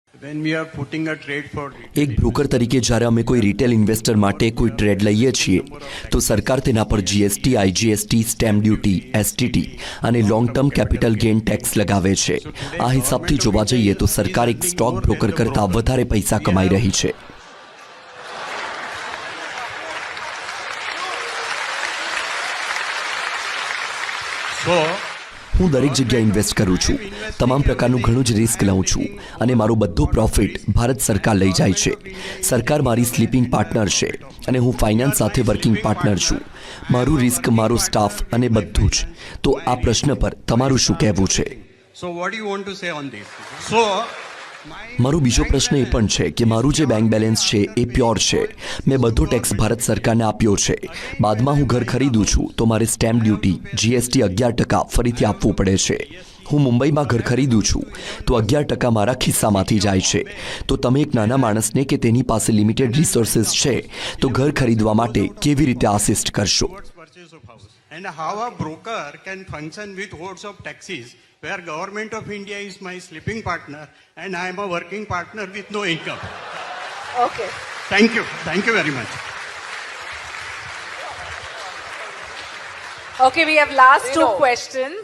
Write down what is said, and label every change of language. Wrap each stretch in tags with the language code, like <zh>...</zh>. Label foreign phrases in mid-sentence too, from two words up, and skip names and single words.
<en>When we are putting a trade for</en> <gu>એક બ્રોકર તરીકે જ્યારે અમે કોઈ</gu> <en>retail investor</en> <gu>માટે કોઈ ટ્રેડ લઈએ છીએ તો સરકાર તેના પર જીએસટી, આઈજીએસટી,</gu> <en>stamp duty,</en> <gu>એસટીટી અને</gu> <en>long term capital gain tax</en> <gu>લગાવે છે. આ હિસાબથી જોવા જઈએ તો સરકાર એક સ્ટોક બ્રોકર કરતાં વધારે પૈસા કમાઈ રહી છે. so હું દરેક જગ્યાએ ઇન્વેસ્ટ કરું છું, તમામ પ્રકારનું ઘણું જ રિસ્ક લઉં છું અને મારો બધો પ્રોફિટ ભારત સરકાર લઈ જાય છે. સરકાર મારી</gu> <en>sleeping partner</en> <gu>છે અને હું ફાઇનાન્સ સાથે</gu> <en>working partner</en> <gu>છું. મારું રિસ્ક, મારો સ્ટાફ અને બધું જ. તો આ પ્રશ્ન પર તમારું શું કહેવું છે?</gu> <en>so what do you want to say on this? So</en> <gu>મારો બીજો પ્રશ્ન એ પણ છે કે મારું જે</gu> <en>bank balance</en> <gu>છે એ પ્યોર છે. મેં બધો ટેક્સ ભારત સરકારને આપ્યો છે. બાદમાં હું ઘર ખરીદું છું તો મારે</gu> <en>stamp duty,</en> <gu>જીએસટી 11% ફરીથી આપવું પડે છે. હું મુંબઈમાં ઘર ખરીદું છું તો 11% મારા ખિસ્સામાંથી જાય છે. તો તમે એક નાના માણસને કે તેની પાસે</gu> <en>limited resources</en> <gu>છે તો ઘર ખરીદવા માટે કેવી રીતે આસિસ્ટ કરશો?</gu> <en>purchase of house and how a broker can function with hordes of taxis where government of India is my sleeping partner and I am a working partner with no income. Okay. Thank you very much. Okay, we have last two questions.</en>